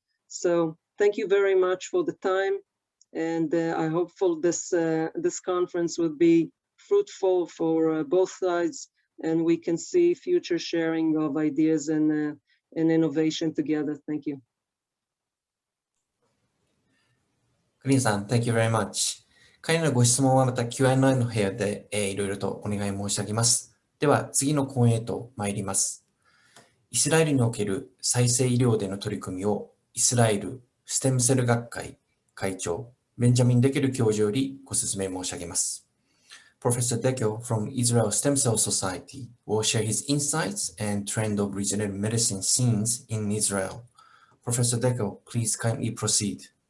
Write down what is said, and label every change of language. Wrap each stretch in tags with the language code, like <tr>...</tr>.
<en>So thank you very much for the time, and I hope this conference will be fruitful for both sides, and we can see future sharing of ideas and innovation together. Thank you. グリーンさん、Thank you very much.</en> <ja>彼らのご質問はまた Q&A の部屋で、いろいろとお願い申し上げます。では、次の講演へと参ります。イスラエルにおける再生医療での取り組みを、イスラエルステムセル学会会長、ベンジャミン・デケル教授よりご説明申し上げます。</ja> <en>Professor Dekel from Israel Stem Cell Society will share his insights and trend of regenerative medicine scenes in Israel. Professor Dekel, please kindly proceed.</en>